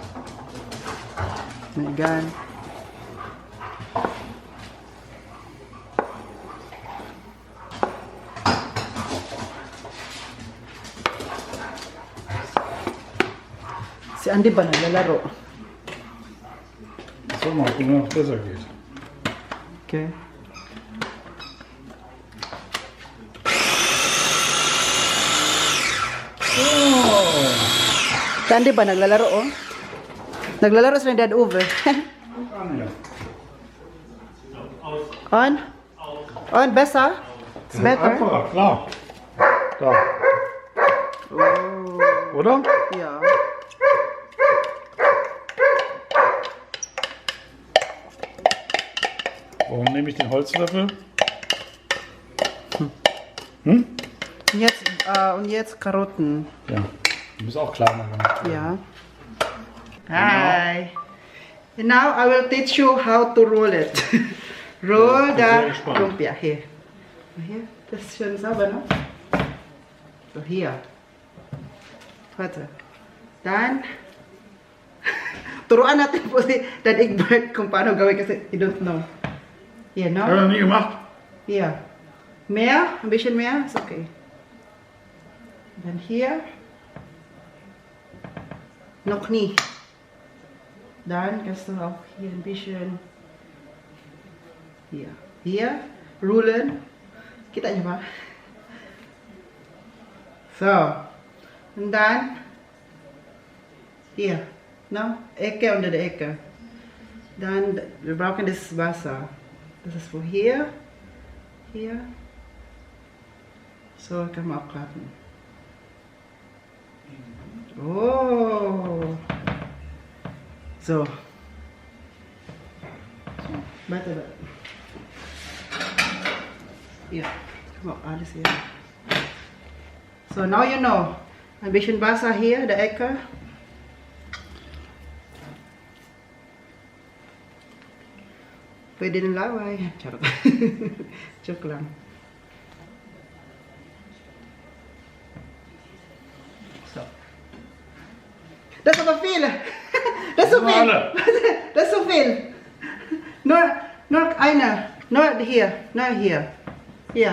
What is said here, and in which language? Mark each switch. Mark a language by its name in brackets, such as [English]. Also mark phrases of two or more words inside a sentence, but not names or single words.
[German] Egal. [Filipino] Si Andy ba naglalaro? [German] So, mal gucken, ob es besser geht. Okay. Oh. [Filipino] Si Andy ba naglalaro oh? Naglalaro sila ni Dad Uwe. [German] Anja. On? On, besser? [English] It's better? [German] Einfacher, klar. Da. Oh. Oder? Ja. Warum nehme ich den Holzlöffel? Hm? Und jetzt Karotten. Ja. Du bist auch kleiner gemacht. Ja. Hi. [English] And now I will teach you how to roll it. Roll [German] Ja, [English] the [German] sehr gespannt. [English] lumpia. Here. Here. [German] Das ist schön sauber, no? So, hier. Warte. Dann, [Filipino] turuan natin po si Dad Egbert kung paano gawin kasi [English] I don't know. Here, no? [German] Haben wir noch nie gemacht. Hier. Mehr? Ein bisschen mehr? Ist okay. Dann hier. Noch nie. Dann kannst du auch hier ein bisschen. Hier. Hier. Rulen. [Filipino] Kita niyo ba? [German] So. Und dann. Hier. No? Ecke unter der Ecke. Dann, wir brauchen das Wasser. Das ist für hier. Hier. So, kann man abklappen. Oh. So. Warte. Ja, kann man auch alles hier. [English] So, now you know. [German] Ein bisschen Wasser hier, der Ecke. [Filipino] Pwede ng laway. Charot. Joke lang. [German] So. Das ist aber viel. Das ist so viel. Das ist so viel. Nur eine. Nur hier. Nur hier. Hier.